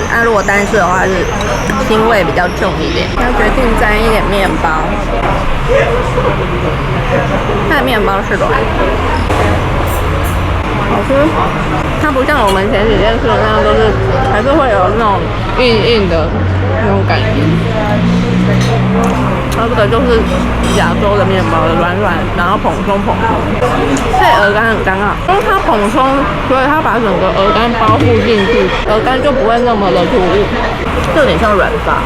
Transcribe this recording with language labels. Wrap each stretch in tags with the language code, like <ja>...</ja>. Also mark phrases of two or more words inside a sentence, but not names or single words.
<zh>如果單吃的話是腥味比較重一點。要決定沾一點麵包，它的麵包是軟的，好吃。它不像我們前幾天吃的那样，都是還是會有那種硬硬的那種感覺。它這個就是亞洲的麵包的軟軟，然後蓬鬆蓬鬆。配鵝肝很剛好，因為它蓬鬆，所以它把整個鵝肝包覆進去，鵝肝就不會那麼的突兀，就有點像軟發。</zh>